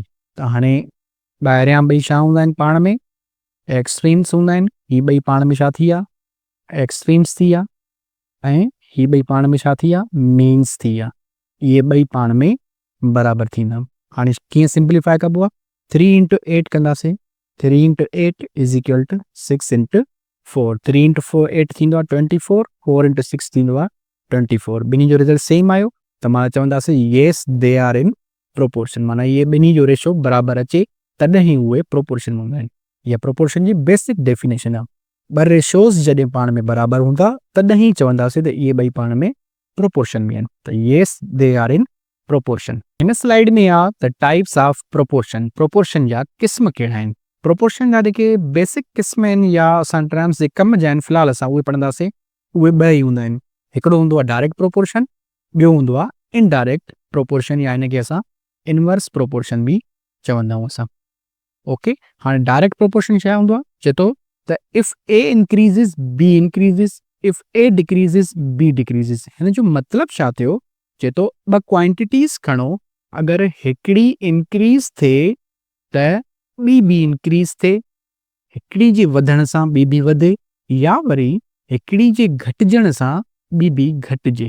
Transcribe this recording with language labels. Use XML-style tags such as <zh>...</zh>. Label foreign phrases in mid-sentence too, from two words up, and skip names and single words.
<sd>त हाणे ॿाहिरियां ॿई छा हूंदा आहिनि पाण में, एक्सट्रीम्स हूंदा आहिनि। ही ॿई पाण में छा थी विया, एक्सट्रीम्स थी विया। ऐं ही ॿई पाण में छा थी विया, मीन्स थी विया। इहे ॿई पाण में बराबरि थींदा। हाणे कीअं सिंप्लीफाई कबो आहे, 3 × 8 कंदासीं।</sd> <en>3 × 8 is equal to 6 × 4।</en> <sd>3 × 4 8 थींदो आहे 24। 4 × 6 थींदो आहे 24। ॿिन्ही जो</sd> <en>result same</en> <sd>आयो त माना चवंदासीं</sd> <en>yes they are in proportion.</en> <sd>माना इहे ॿिन्ही जो रेशो बराबरि अचे तॾहिं ई उहे प्रोपोर्शन में हूंदा आहिनि। इहा प्रोपोर्शन जी</sd> <en>basic definition</en> <sd>आहे। ॿ रेशोज़ जॾहिं पाण में बराबरि हूंदा तॾहिं चवंदासीं त इहे ॿई पाण में प्रोपोर्शन में आहिनि।</sd> <en>त yes they are in proportion.</en> <sd>हिन स्लाइड में आहे त</sd> <en>types of proportion.</en> <sd>प्रोपोर्शन जा क़िस्म कहिड़ा आहिनि। प्रोपोर्शन जा जेके बेसिक क़िस्म आहिनि या असां टर्म्स जे कम जा आहिनि फ़िलहालु असां उहे पढ़ंदासीं। उहे ॿ ई हूंदा आहिनि। हिकिड़ो हूंदो आहे</sd> <en>direct proportion,</en> <sd>ॿियो हूंदो आहे</sd> <en>indirect proportion</en> <sd>या हिनखे असां</sd> <en>inverse proportion</en> <sd>बि चवंदा आहियूं असां।</sd> <en>ओके, हाणे direct proportion</en> <sd>छा हूंदो आहे, चए थो त</sd> <en>if A increases B increases if A decreases B decreases.</en> <sd>हिन जो मतिलबु छा थियो, चए थो ॿ क्वांटिटीज़ खणो, अगरि हिकिड़ी इंक्रीज़ थिए त ॿी बि इंक्रीज़ थिए, हिकिड़ी जे वधण सां ॿी बि वधे, या वरी हिकिड़ी जे घटिजण सां ॿी बि घटिजे।</sd>